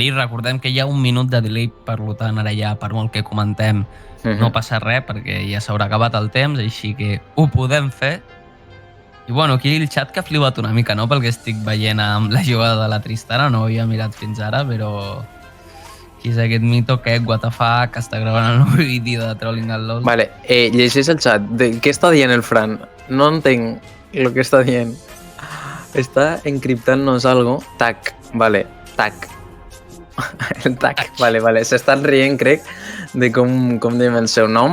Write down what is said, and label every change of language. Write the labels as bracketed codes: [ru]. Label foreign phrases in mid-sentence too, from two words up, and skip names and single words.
[ca] Recordem que hi ha un minut de delay, per tant, ara ja, per molt que comentem, no passa res, perquè ja s'haurà acabat el temps, així que ho podem fer. I bueno, aquí el xat que ha flipat una mica, no?, pel que estic veient amb la jugada de la Tristana, no ho havia mirat fins ara, però... Qui és aquest mito que [en] what the fuck [ca] està gravant el nou vídeo de Trolling al LOL? Vale, llegeix el xat. Què està dient el Fran? No entenc el que està dient. Està encriptant-nos algo. Tac, vale, tac. El tac, vale. S'estan rient, crec, de com diem el seu nom.